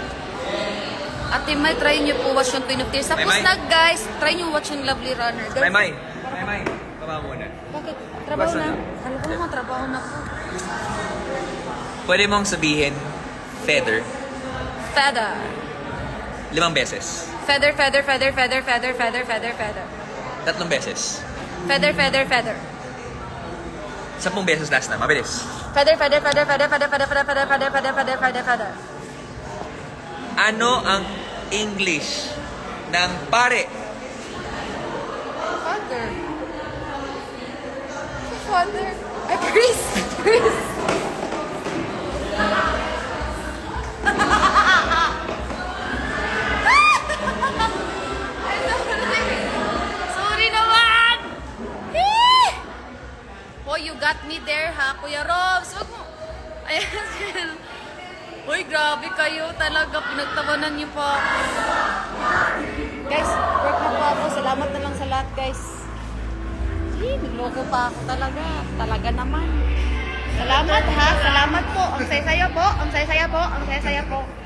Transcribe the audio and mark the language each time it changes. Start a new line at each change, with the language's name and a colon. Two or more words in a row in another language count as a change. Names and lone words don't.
Filipino: Ate May, try niyo po watch yung Queen of Tears. Tapos May. na, guys, try niyo watch yung Lovely Runner. Guys, May. Baba muna. bakit? Trabaho Basta na? na. Alam ko naman, trabaho na po. Pwede mong sabihin, feather. Feather. 5 beses.
English: Feather, feather, feather, feather, feather, feather, feather, feather.
Filipino: 3 beses.
English: Feather, feather, feather.
Filipino: 10 beses last na. Mabilis.
English: Feather, feather, feather, feather, feather, feather, feather, feather, feather, feather, feather, feather, feather.
Filipino: Ano ang English ng pare?
English: Father. Father.
Filipino: Ay, priest. Priest. Sorry naman!
English: Oh, you got me there,
Filipino: ha, Kuya Robs. Wag mo. Ayan. Uy, grabe kayo. Talaga, pinagtawanan niyo pa ako. Guys, work na po ako. Salamat na lang sa lahat, guys. Nagloko pa ako talaga. Talaga naman. Salamat, ha. Salamat po. Ang saya-saya po. Ang saya-saya po. Ang saya-saya po.